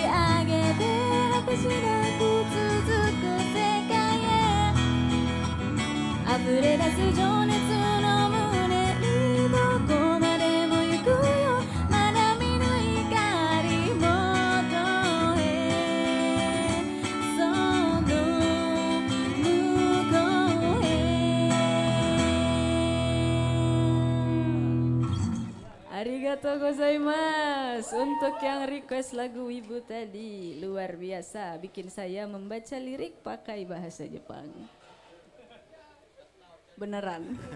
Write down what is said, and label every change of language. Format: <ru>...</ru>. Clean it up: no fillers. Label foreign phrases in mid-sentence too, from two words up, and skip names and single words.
<ja>上げて果てしなく続く世界へ溢れ出す情熱の胸にどこまでも行くよまだ見ぬ光もとへその向こうへありがとうございます.</ja> <id>Untuk yang request lagu Wibu tadi luar biasa, bikin saya membaca lirik pakai bahasa Jepang. Beneran.</id>